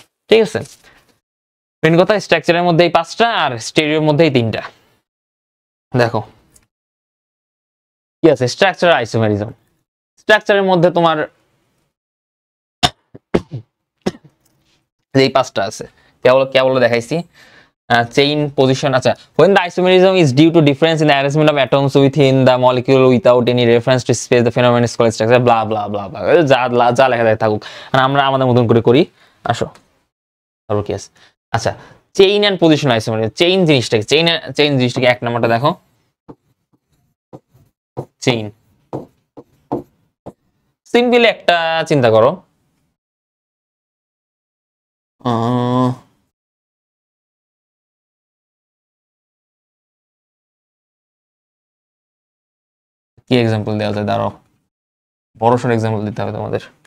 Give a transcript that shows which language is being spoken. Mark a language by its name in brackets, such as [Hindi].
[Bangla] ঠিক আছে, মেন কথা স্ট্রাকচারের মধ্যে এই পাঁচটা আর স্টেরিওর মধ্যে এই তিনটা। দেখো কি আছে স্ট্রাকচার আইসোমেরিজম, স্ট্রাকচারের মধ্যে তোমার এই পাঁচটা আছে, কেবল দেখাইছি। [English] chain position, আচ্ছা when the isomerism is due to difference in the arrangement of atoms within the molecule without any reference to space, the phenomenon is called structure, blah blah blah blah, [Bangla] যা লেখা যায় থাকুক, আর আমরা আমাদের মতন করে করি। আসো তারপর কি আছে, আচ্ছা chain and position isomerism. Chain জিনিসটাকে এক নাম্বারটা দেখো, চেইন সিম্পলি একটা চিন্তা করো, কি এক্সাম্পল দেওয়া যায়, দাঁড়াও বড়সড় এক্সাম্পল দিতে হবে তোমাদের।